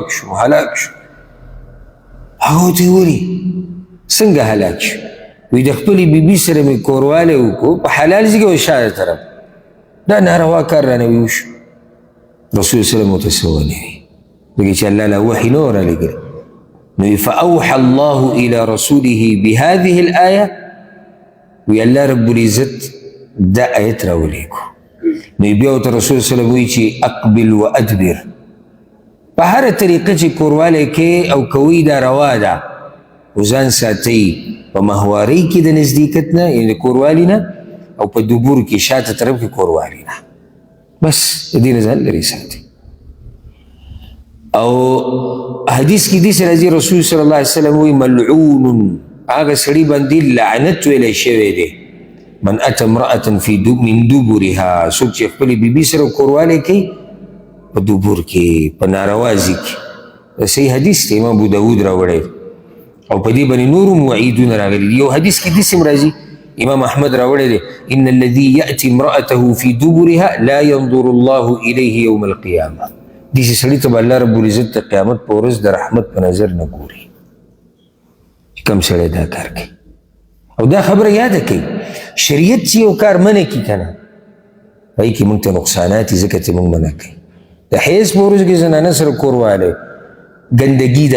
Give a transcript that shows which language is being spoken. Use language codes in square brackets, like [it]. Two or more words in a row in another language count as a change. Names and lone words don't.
[ps] شو هلاک شو هغه ورته ولي څنګه هلاک شو وی د خپلې بیبي سره مې کوروالی وکړو په حلال ځای کې و شاته طرف دا ناروا کار رانه وشو رسول وسلم ورته څه ونی وی چې الله له وحي نه ورالېږلی نو [ar] فأوحى الله إلى رسوله بهذه [ps] الآية وی الله رب العزت دا آیت راولېږو نو بیا ورته رسول صلی الله علیه وسلم وایي چې [ar] اقبل و ادبر [ps] په هره طریقه چې کوروالی کې او کوي دا روا ده خو ځان ساتئ په ماهوارۍ کې د نزدېکت نه یعنې د کوروالي نه او په دبور کې شاته طرف کې کوروالي نه بس د دې نه ځان لرې ساتئ او حدیث کې داسې راځي رسول صلی الله علیه وسلم وایي ملعون هغه سړي باندې لعنت ویلی شوی دی [ar] من اتى امرأة من دبرها [ps] څوک چې خپلې بیبي سره کوروالی کوي په دبور کې په ناروازي کې صحیح حدیث دی امام ابو داود راوړی او په دې باندې نور هم وعیدونه راغلي دي یو حدیث کې داسې هم راځي امام احمد راوړی دی [ar] ان الذي یأتي امرأته في دبرها لا ينظر الله الیه یوم القیامه [ps] داسې سړي ته به الله رب العزت د قیامت په ورځ د رحمت په نظر نه ګوري کم سړی دا کار کوي او دا خبره یاده کوي شریعت چې یو کار منع کي که نه هغې کې موږ ته نقصانات دي ځکه چې موږ منع کوي د حیض په ورځو کې زنانه سره کوروالی ګندګي ده